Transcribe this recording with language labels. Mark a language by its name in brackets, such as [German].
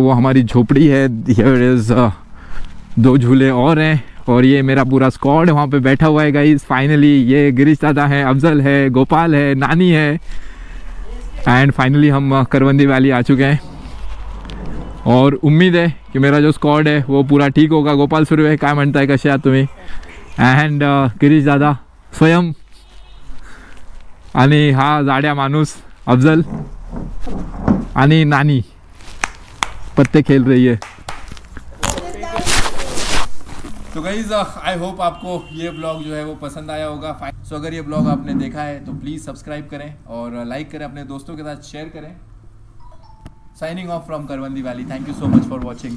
[Hindi] वो हमारी झोपड़ी है। [English] here is [Hindi] 2 झूले और हैं, और ये मेरा पूरा स्क्वाड वहाँ पे बैठा हुआ है गाइस। फाइनली ये गिरीश दादा है, अफजल है, गोपाल है, नानी है। [English] and finally [Hindi] हम करवंदी वैली आ चुके हैं, और उम्मीद है कि मेरा जो स्क्वाड है वो पूरा ठीक होगा। [Marathi] गोपाल सुर्वे काय म्हणताय, कसे आहात तुम्ही? एंड गिरीश दादा स्वयं, आणि हा जाड्या माणूस अफजल, आणि [Hindi] नानी पत्ते खेल रही है। [English] तो guys I hope [Hindi] आपको ये ब्लॉग जो है वो पसंद आया होगा। सो अगर ये ब्लॉग आपने देखा है तो प्लीज़ सब्सक्राइब करें और लाइक करें, अपने दोस्तों के साथ शेयर करें। [English] Signing off from Karwandi valley. Thank you so much for watching.